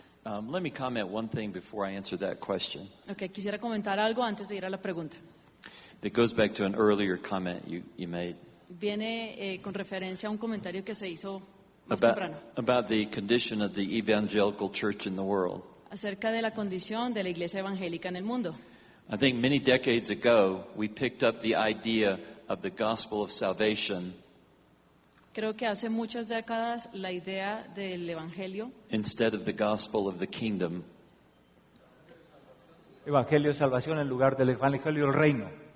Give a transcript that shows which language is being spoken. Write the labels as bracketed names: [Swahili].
[English] Let me comment one thing before I answer that question. [Spanish] Okay, quisiera comentar algo antes de ir a la pregunta. [English] That goes back to an earlier comment you made. [Spanish] Viene con referencia a un comentario que se hizo más temprano. [English] About the condition of the evangelical church in the world. [Spanish] Acerca de la condición de la iglesia evangélica en el mundo. [English] I think many decades ago we picked up the idea of the gospel of salvation. [Spanish] Creo que hace muchas décadas la idea del evangelio [English] instead of the gospel of the kingdom. [Spanish] Evangelio de salvación en lugar del evangelio del reino.